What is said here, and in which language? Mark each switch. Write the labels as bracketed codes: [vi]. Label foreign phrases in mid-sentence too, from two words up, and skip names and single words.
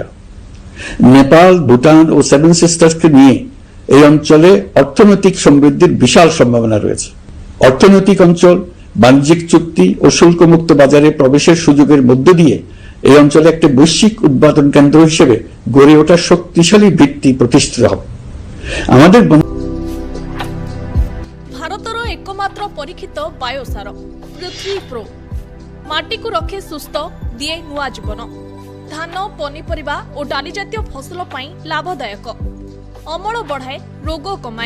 [bn] নেপাল, ভুটান ও সেভেন সিস্টার্সকে নিয়ে এই অঞ্চলে অর্থনৈতিক সমৃদ্ধির বিশাল সম্ভাবনা রয়েছে। অর্থনৈতিক অঞ্চল, বাণিজ্যিক চুক্তি ও শুল্কমুক্ত বাজারে প্রবেশের সুযোগের মধ্য দিয়ে এই অঞ্চলে একটি বৈশ্বিক উৎপাদন কেন্দ্র হিসেবে গড়ে ওঠার শক্তিশালী ভিত্তি প্রতিষ্ঠিত হবে। আমাদের [or] ଭାରତର ଏକମାତ୍ର ପରୀକ୍ଷିତ ବାୟୋସାର ପୃଥ୍ୱୀ ପ୍ରୋ ମାଟିକୁ ରଖେ ସୁସ୍ଥ, ଦିଏ ନୂଆ ଜୀବନ। ଧାନ, ପନିପରିବା ଓ ଡାଲି ଜାତୀୟ ଫସଲ ପାଇଁ ଲାଭଦାୟକ, ଅମଳ ବଢ଼ାଏ, ରୋଗ କମାଏ।